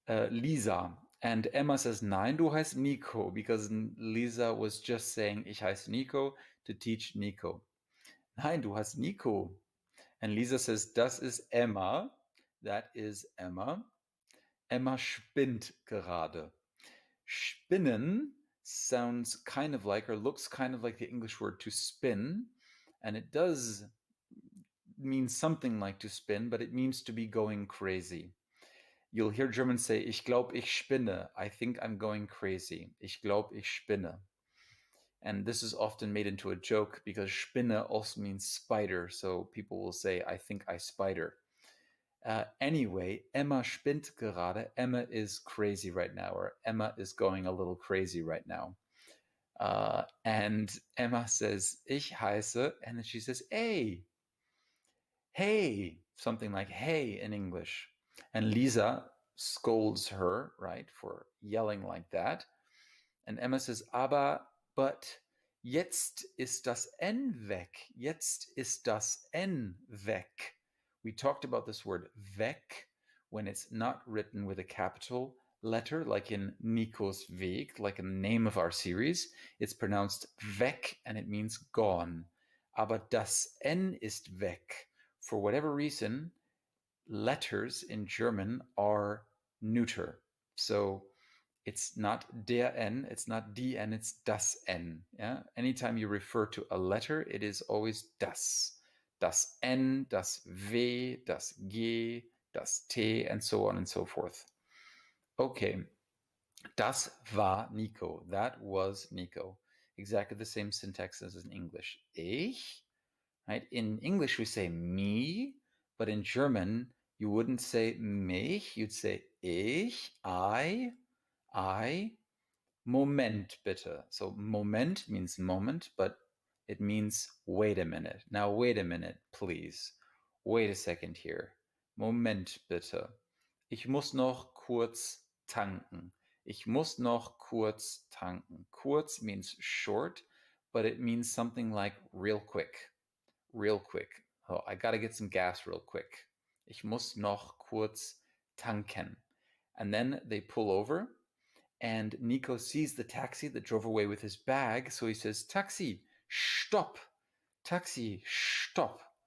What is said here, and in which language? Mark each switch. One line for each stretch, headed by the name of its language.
English: Lisa. And Emma says,
German: nein, du heißt Nico,
English: because Lisa was just saying,
German: ich heiße Nico,
English: to teach Nico.
German: Nein, du heißt Nico.
English: And Lisa says,
German: das ist Emma.
English: That is Emma.
German: Emma spinnt gerade.
English: Spinnen sounds kind of like, or looks kind of like the English word to spin. And it does mean something like to spin, but it means to be going crazy. You'll hear Germans say,
German: ich glaub, ich spinne.
English: I think I'm going crazy.
German: Ich glaub, ich spinne.
English: And this is often made into a joke because Spinne also means spider. So people will say, I think I spider. Anyway,
German: Emma spinnt gerade.
English: Emma is crazy right now, or Emma is going a little crazy right now. And Emma says,
German: ich heiße,
English: and then she says, hey, something like hey in English. And Lisa scolds her, right, for yelling like that. And Emma says, but
German: jetzt ist das N weg. Jetzt ist das N weg.
English: We talked about this word weg, when it's not written with a capital letter, like in Nicos Weg, like in the name of our series, it's pronounced weg and it means gone.
German: Aber das N ist weg.
English: For whatever reason, letters in German are neuter. So it's not der N, it's not die N, it's das N. Yeah? Anytime you refer to a letter, it is always das.
German: Das N, das W, das G, das T,
English: and so on and so forth.
German: Okay, das war Nico.
English: That was Nico. Exactly the same syntax as in English. Ich, right? In English we say me, but in German you wouldn't say mich, you'd say ich, I.
German: Moment bitte.
English: So Moment means moment, but it means wait a minute. Now wait a minute, please. Wait a second here.
German: Moment bitte. Ich muss noch kurz tanken. Ich muss noch kurz tanken.
English: Kurz means short, but it means something like real quick. Real quick. Oh, I gotta get some gas real quick.
German: Ich muss noch kurz tanken.
English: And then they pull over, and Nico sees the taxi that drove away with his bag, so he says, Taxi, stop! Taxi, stop!